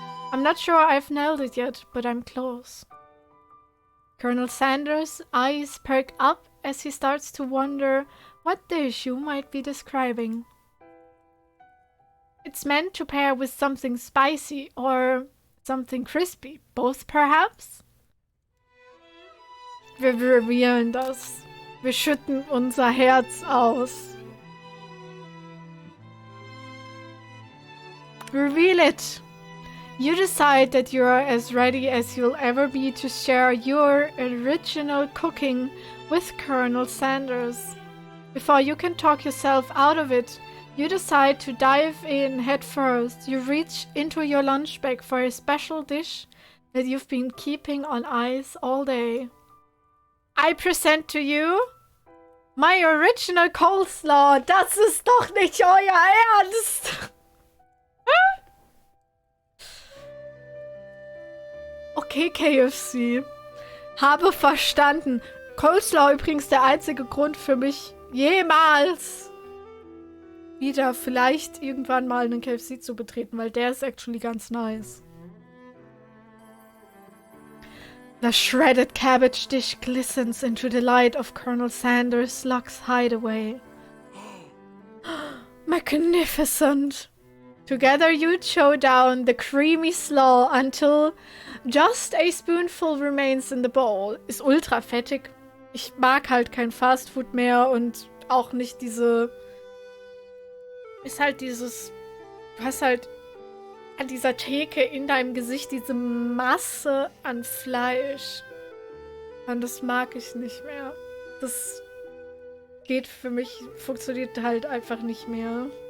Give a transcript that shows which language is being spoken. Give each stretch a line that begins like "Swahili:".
English: I'm not sure I've nailed it yet, but I'm close. Colonel Sanders' eyes perk up as he starts to wonder what dish you might be describing. It's meant to pair with something spicy or something crispy. Both, perhaps?
German: Wir revealen das. Wir schütten unser Herz aus.
English: Reveal it! You decide that you are as ready as you'll ever be to share your original cooking with Colonel Sanders. Before you can talk yourself out of it, you decide to dive in head first. You reach into your lunch bag for a special dish that you've been keeping on ice all day. I present to you my original coleslaw.
German: Das ist doch nicht euer Ernst! Okay, KFC. Habe verstanden. Coleslaw übrigens der einzige Grund für mich, jemals wieder vielleicht irgendwann mal einen KFC zu betreten, weil der ist actually ganz nice.
English: The shredded cabbage dish glistens into the light of Colonel Sanders' Luck's hideaway. Magnificent! Together you chow down the creamy slaw until just a spoonful remains in the bowl.
German: Ist ultra fettig. Ich mag halt kein Fastfood mehr und auch nicht diese... Ist halt dieses... Du hast halt an dieser Theke in deinem Gesicht diese Masse an Fleisch. Und das mag ich nicht mehr. Das geht für mich, funktioniert halt einfach nicht mehr.